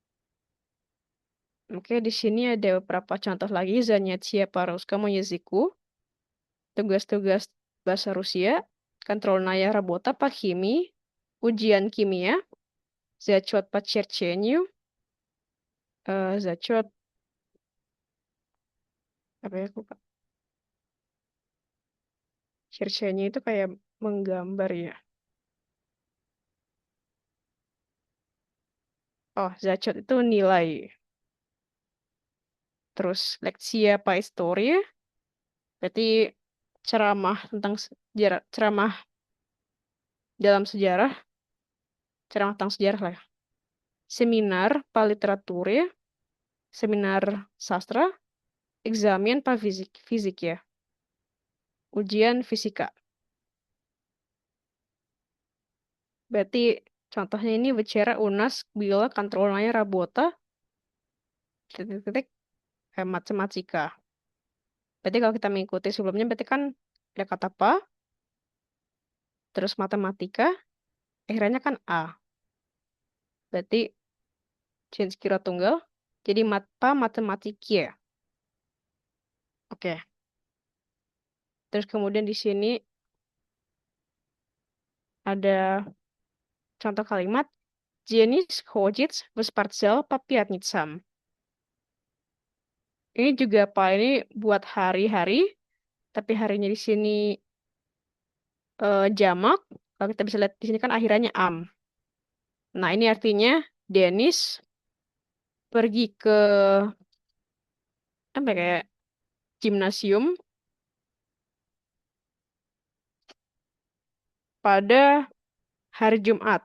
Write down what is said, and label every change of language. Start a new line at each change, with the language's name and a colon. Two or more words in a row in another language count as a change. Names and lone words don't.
Indonesian: Oke, di sini ada beberapa contoh lagi.
Russian: Занятия по русскому языку.
Indonesian: tugas-tugas bahasa Rusia,
Russian: контрольная работа по химии,
Indonesian: ujian kimia,
Russian: зачет по черчению,
Indonesian: зачет apa ya, aku lupa. Черчение itu kayak menggambar ya. Oh, зачет itu nilai.
Russian: Terus leksia по истории,
Indonesian: berarti ceramah tentang sejarah, ceramah dalam sejarah, ceramah tentang sejarah lah ya.
Russian: Seminar по литературе,
Indonesian: seminar sastra,
Russian: экзамен по физике,
Indonesian: ujian fisika. Berarti contohnya ini bicara UNAS bila
Russian: контрольная работа
Indonesian: titik-titik matematika. Berarti kalau kita mengikuti sebelumnya berarti kan ada kata apa, terus matematika, akhirnya kan A. Berarti change kira tunggal jadi matematika. Oke. Terus kemudian di sini ada contoh kalimat Jenis
Russian: ходит в спортзал по пятницам.
Indonesian: Ini juga apa? Ini buat hari-hari, tapi harinya di sini jamak. Kalau kita bisa lihat di sini kan akhirannya am. Nah, ini artinya Dennis pergi ke apa ya, kayak gimnasium pada hari Jumat.